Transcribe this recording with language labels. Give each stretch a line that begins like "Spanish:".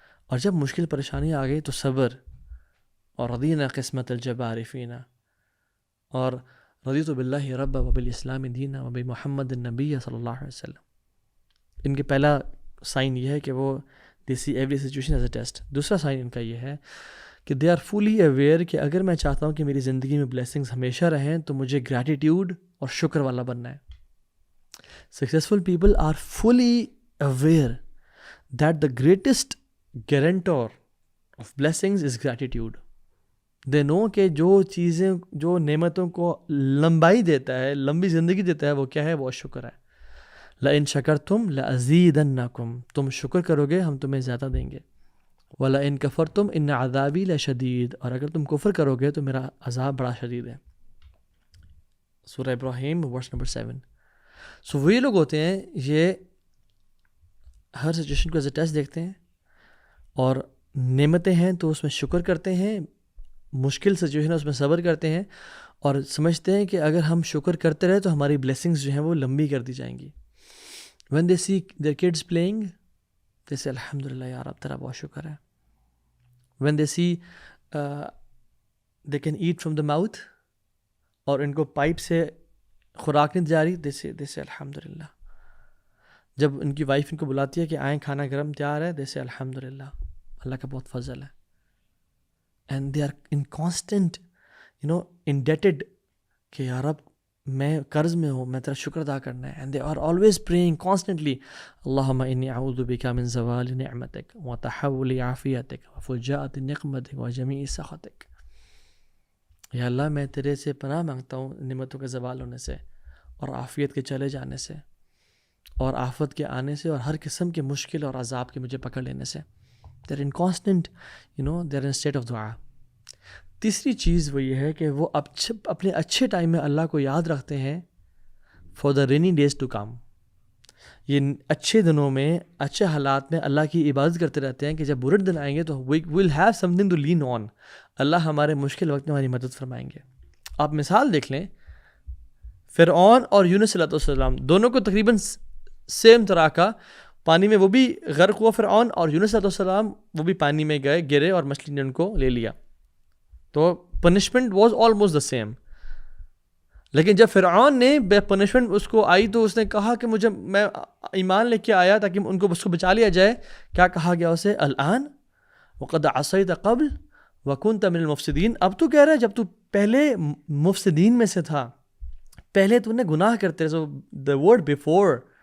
Urdu: اور جب مشکل پریشانی آ گئی تو صبر. اور رضینا قسمت الجبار فینا، اور رضیت باللہ رب وبالاسلام دینا وبمحمد النبی صلی اللہ علیہ وسلم. ان کے پہلا سائن یہ ہے کہ وہ
English: They see every situation as a test.
Urdu: دوسرا سائن ان کا یہ ہے کہ
English: they are fully aware
Urdu: کہ اگر میں چاہتا ہوں کہ میری زندگی میں بلیسنگز ہمیشہ رہیں تو مجھے گریٹیٹیوڈ اور شکر والا بننا ہے.
English: Successful people are fully aware that the greatest guarantor of blessings is gratitude.
Urdu: دے نو کہ جو چیزیں، جو نعمتوں کو لمبائی دیتا ہے، لمبی زندگی دیتا ہے، وہ کیا ہے؟ وہ شکر ہے.
Arabic: لَإِن شَكَرْتُمْ لَأَزِيدَنَّكُمْ،
Urdu: تم شکر کرو گے ہم تمہیں زیادہ دیں گے.
Arabic: وَلَإِن كَفَرْتُمْ إِنَّ عَذَابِي لَشَدِيدٌ،
Urdu: اور اگر تم کفر کرو گے تو میرا عذاب بڑا شدید ہے. سورہ ابراہیم ورس نمبر 7. سو وہ یہ لوگ ہوتے ہیں، یہ ہر سچویشن کو ایز اے ٹیسٹ دیکھتے ہیں، اور نعمتیں ہیں تو اس میں شکر کرتے ہیں، مشکل سچویشن ہے اس میں صبر کرتے ہیں، اور سمجھتے ہیں کہ اگر ہم شکر کرتے رہے تو ہماری بلیسنگز جو ہیں وہ لمبی کر دی جائیں گی.
English: when they see their kids playing they say
Urdu: الحمدللہ یار اب تیرا بہت شکر ہے.
English: when they see they can eat from the mouth،
Urdu: اور ان کو پائپ سے خوراک نہیں جا رہی،
English: they say الحمدللہ.
Urdu: جب ان کی وائف ان کو بلاتی ہے کہ آئیں کھانا گرم تیار ہے،
English: they say
Urdu: الحمدللہ، اللہ کا بہت فضل ہے.
English: and they are in constant indebted
Urdu: کہ یا رب میں قرض میں ہوں، میں تیرا شکر ادا کرنا ہے.
English: and they are always praying constantly
Arabic: اللہم انی اعوذ بک من زوال نعمتک وتحول عافیتک وفجاءۃ نقمتک وجمیع سخطک.
Urdu: یا اللہ میں تیرے سے پناہ مانگتا ہوں نعمتوں کے زوال ہونے سے، اور عافیت کے چلے جانے سے، اور آفت کے آنے سے، اور ہر قسم کے مشکل اور عذاب کے مجھے پکڑ لینے سے.
English: they're in constant they're in state of دعا.
Urdu: تیسری چیز وہ یہ ہے کہ وہ اپنے اچھے ٹائم میں اللہ کو یاد رکھتے ہیں
English: For the rainy days to come.
Urdu: یہ اچھے دنوں میں، اچھے حالات میں اللہ کی عبادت کرتے رہتے ہیں کہ جب برے دن آئیں گے تو
English: we will have something to lean on.
Urdu: اللہ ہمارے مشکل وقت میں ہماری مدد فرمائیں گے. آپ مثال دیکھ لیں، فرعون اور یونس علیہ السلام دونوں کو تقریباً
English: same
Urdu: طرح کا پانی میں وہ بھی غرق ہوا فرعون، اور یونس علیہ السلام وہ بھی پانی میں گرے اور مچھلی نے ان کو لے لیا.
English: تو punishment was almost the same.
Urdu: لیکن جب فرعون نے بے پنشمنٹ اس کو آئی تو اس نے کہا کہ میں ایمان لے کے آیا تاکہ ان کو اس کو بچا لیا جائے. کیا کہا گیا اسے؟
Arabic: الآن وقد عصیت قبل وکنت من المفسدین.
Urdu: اب تو کہہ رہا ہے جب تو پہلے مفسدین میں سے تھا، پہلے تو نے گناہ کرتے رہے.
English: The word before.